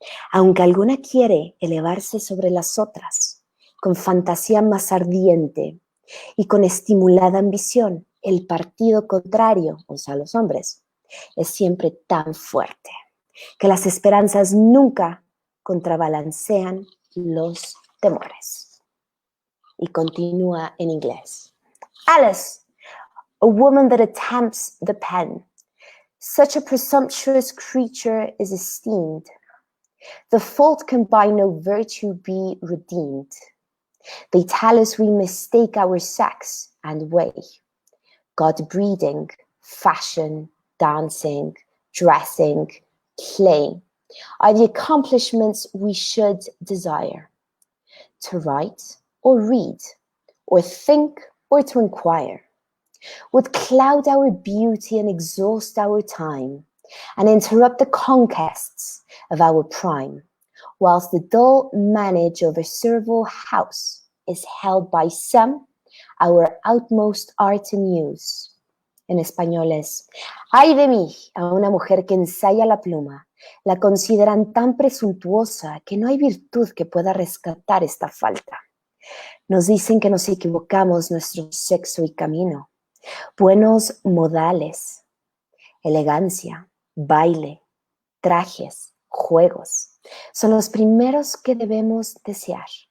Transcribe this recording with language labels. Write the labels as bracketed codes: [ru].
[es] Aunque alguna quiere elevarse sobre las otras, con fantasía más ardiente y con estimulada ambición, el partido contrario, o sea, los hombres, es siempre tan fuerte que las esperanzas nunca contrabalancean los temores. Y continúa en inglés. [en] Alice, a woman that attempts the pen, such a presumptuous creature is esteemed. The fault can by no virtue be redeemed. They tell us we mistake our sex and way. God breeding, fashion, dancing, dressing, play are the accomplishments we should desire. To write or read, or think or to inquire, would cloud our beauty and exhaust our time, and interrupt the conquests of our prime, whilst the dull manage of a servile house is held by some our outmost art and use. [es] En español es: ay de mí, a una mujer que ensaya la pluma, la consideran tan presuntuosa que no hay virtud que pueda rescatar esta falta. Nos dicen que nos equivocamos nuestro sexo y camino. Buenos modales, elegancia, baile, trajes, juegos, son los primeros que debemos desear.